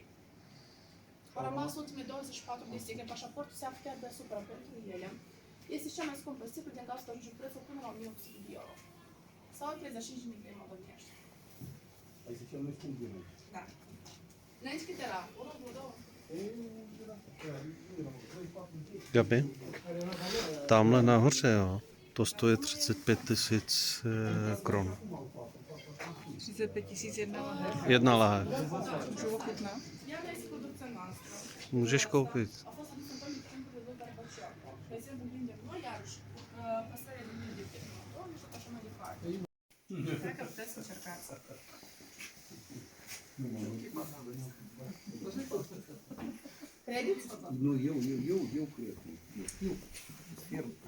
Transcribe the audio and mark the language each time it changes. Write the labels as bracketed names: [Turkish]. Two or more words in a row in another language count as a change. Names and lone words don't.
[Romanian] Au rămas ultimele 24 de sticle, pașaportul se află chiar deasupra pentru ele. Este cel mai scump sticlă din cauza că ajunge prețul până la 1800 de euro. Sau 35 de lei moldovenești. Este cel mai scump din Da. Înainte cât era? 1, 2? Gabi, [Czech] tamhle nahoře, jo, to stojí 35 000 kron. 35 000 jedna laher. Jedna lahev. Můžu ochutnat? [Romanian] Iată este producția noastră. [Czech] Můžeš koupit. [Romanian] A fost adus în toamnă timpul lui Gorbaciov. De exemplu, vindem noi, iarăși, păstrarea de mii de tehnologie și așa mai departe. Cred că puteți să încercați. Credeți? Nu, eu cred. Eu sper.